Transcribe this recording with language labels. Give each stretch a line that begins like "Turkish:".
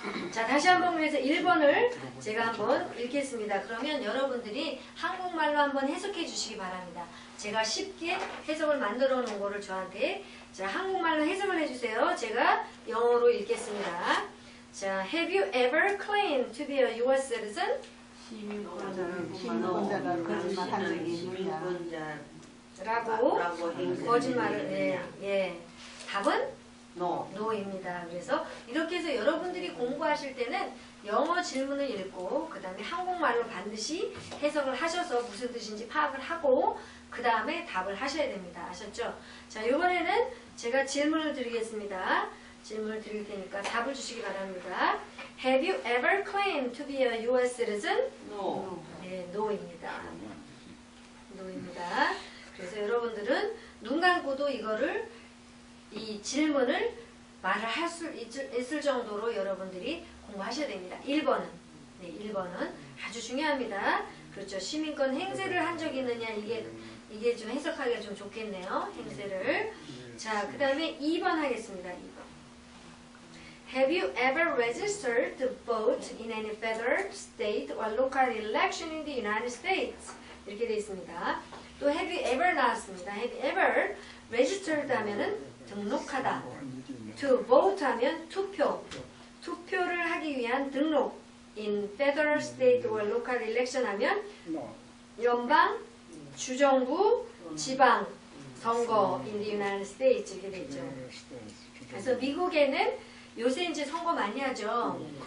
Korean: 자, 다시 한번 그래서 1번을 제가 한번 읽겠습니다. 그러면 여러분들이 한국말로 한번 해석해 주시기 바랍니다. 제가 쉽게 해석을 만들어 놓은 거를 저한테 자, 한국말로 해석을 해주세요. 제가 영어로 읽겠습니다.
English: 자, Have you ever claimed to be a U.S. citizen?
Korean: 시민권자가 거짓말한 적이 있느냐? 라고 거짓말을 예. 답은
English: no.
Korean: no입니다. 그래서 이렇게 해서 여러분들이 공부하실 때는 영어 질문을 읽고 그 다음에 한국말로 반드시 해석을 하셔서 무슨 뜻인지 파악을 하고 그 다음에 답을 하셔야 됩니다. 아셨죠? 자, 이번에는 제가 질문을 드리겠습니다. 질문을 드릴 테니까 답을 주시기 바랍니다.
English: Have you ever claimed to be a U.S. citizen? No.
Korean: 네, no입니다. no입니다. 그래서 여러분들은 눈 감고도 이 질문을 말을 할 수 있을 정도로 여러분들이 공부하셔야 됩니다. 1번은. 네, 1번은 아주 중요합니다. 그렇죠. 시민권 행세를 한 적이 있느냐, 이게 좀 해석하기가 좀 좋겠네요. 행세를. 자, 그 다음에 2번 하겠습니다. 2번.
English: Have you ever registered to vote in any federal, state, or local election in the United States?
Korean: 이렇게 되어 있습니다. 또 have you ever 나왔습니다. have you ever registered 하면은 등록하다. to vote 하면 투표를 하기 위한 등록. in federal, state, or local election 하면 연방, 주정부, 지방 선거 in the United States 이렇게 되죠. 그래서 미국에는 요새 이제 선거 많이 하죠.